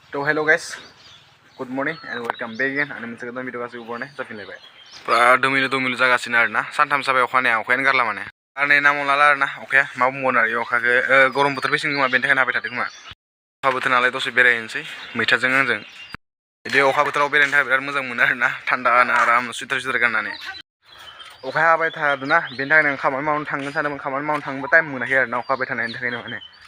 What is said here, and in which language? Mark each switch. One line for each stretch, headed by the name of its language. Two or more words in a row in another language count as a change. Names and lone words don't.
Bodo: तो
English: hello guys good morning and welcome back again
Bodo: आंनि मोनसे गोदान भिडिअ गासिबो बरनाय जाफिनलायबाय पुरा दोमिलु जागासिनो आरोना सानथाम जाबाय अखायानो गारला माने आरो नै नामाव लाला आरोना अखाया मा बुंबावनो आरो अखाखो गरम बोथोर फैसिगोन खोमा बेनि थाखायनो हाबाय थादों खोमा अखा बोथोर नालाय दसे बेरायहैनोसै मैथाजों आंजों बिदि अखा बोथोराव बेरायनो थाखाय बिराद मोजां मोनो आरोना थान्दानो आराम सुइटार गाननानै अखाया हाबाय थादोंना बेनि थाखायनो आं खामानि मावनो थांनो सानदोंमोन खामानि मावनो थांनोबो टाइम मोनाखै आरोना अखा हाबाय थानायनि थाखायनो माने